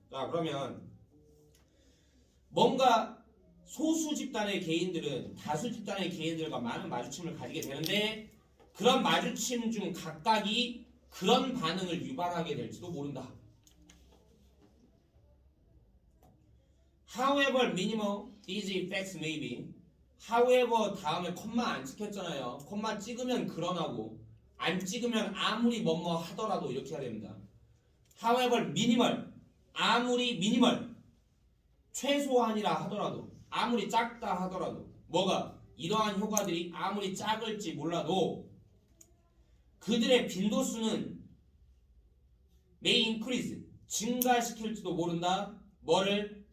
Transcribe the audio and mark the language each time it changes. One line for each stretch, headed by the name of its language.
Korean: 자, 그러면 뭔가 소수 집단의 개인들은 다수 집단의 개인들과 많은 마주침을 가지게 되는데 그런 마주침 중 각각이 그런 반응을 유발하게 될지도 모른다.
English: However minimal these effects may be.
Korean: However 다음에 콤마 안 찍혔잖아요. 콤마 찍으면 그러나고 안 찍으면 아무리 뭐뭐 하더라도 이렇게 해야 됩니다.
English: However minimal
Korean: 아무리 minimal 최소한이라 하더라도 아무리 작다 하더라도 뭐가 이러한 효과들이 아무리 작을지 몰라도 그들의 빈도수는
English: may increase
Korean: 증가시킬지도 모른다. 뭐를?